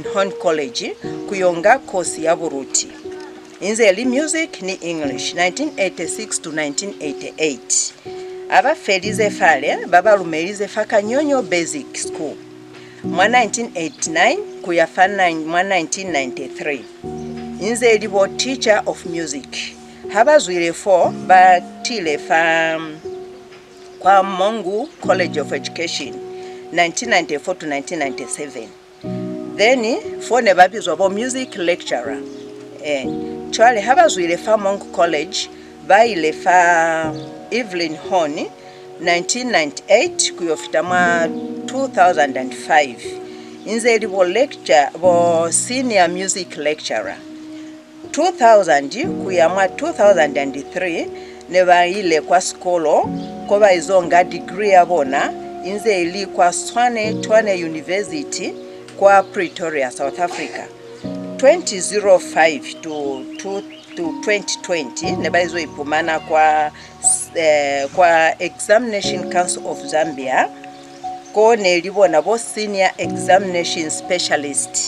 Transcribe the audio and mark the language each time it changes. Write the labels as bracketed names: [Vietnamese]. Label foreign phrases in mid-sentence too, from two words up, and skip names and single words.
[Lozi] Horn College kuyonga course ya Buruti inze ili music ni English 1986 to 1988 abafelize fale babalumelize fa Kanyonyo Basic School mwa 1989 kuyafana mwa 1993 inze ilibo teacher [English] of music [Lozi] habazwile 4 batile fa kwa Mongu College of Education 1994 to 1997 then fone babizwa bo [English] music lecturer [Lozi] chwale habazwile fa Mongu College baile fa Evelyn Horn 1998 kuyofita mwa 2005 inze eli bo [English] senior music lecturer. [Lozi] 2000 kuyamwa 2003 ne baile kwa skolo ko baizonga degree yabona inze eli kwa Tshwane University kwa Pretoria, South Africa. 2005 to 2020 ne baizoipumana kwa Examination Council of Zambia ko nelibona bo [English] senior examination specialist.